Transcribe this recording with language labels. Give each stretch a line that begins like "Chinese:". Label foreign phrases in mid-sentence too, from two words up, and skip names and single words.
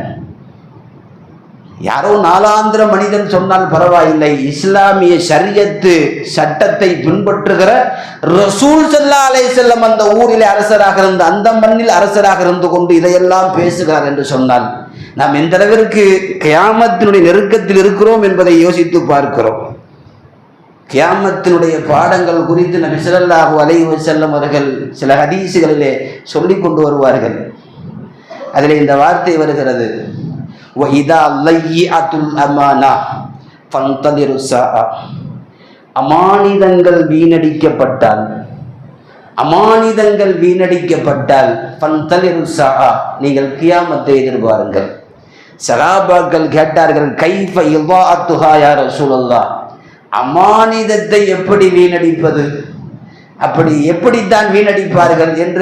Tamil: யாரோ நாலாந்திர மனிதன் சொன்னால் பரவாயில்லை, இஸ்லாமிய ஷரியத்து சட்டத்தை பின்பற்றுகிற ரசூல்
Arabic: صلى الله عليه وسلم
Tamil: அந்த ஊரிலே அரசராக இருந்த, அந்த மண்ணில் அரசராக இருந்து கொண்டு இதையெல்லாம் பேசுகிறார் என்று சொன்னால் நாம் எந்த அளவிற்கு கியாமத்தினுடைய நெருக்கத்தில் இருக்கிறோம் என்பதை யோசித்து பார்க்கிறோம். கியாமத்தினுடைய பாடங்கள் குறித்து நபி
Arabic: صلى الله عليه وسلم
Tamil: அவர்கள் சில ஹதீஸுகளிலே சொல்லிக் கொண்டு வருவார்கள். அதில் இந்த வார்த்தை வருகிறது,
Arabic: وَإِذَا ضَيَّعْتُ الْأَمَانَةَ فَانْتَظِرُوا السَّاعَةَ
Tamil: அமானிதங்கள் வீணடிக்கப்பட்டால்
Arabic: فانتظروا الساعة
Tamil: நீங்கள் கியாமத்தை எதிர்பாருங்கள். சஹாபாக்கள் கேட்டார்கள்,
Arabic: كيف إضاعتها يا رسول الله,
Tamil: அமானிதத்தை எப்படி வீணடிப்பது, அப்படி எப்படித்தான் வீணடிப்பார்கள் என்று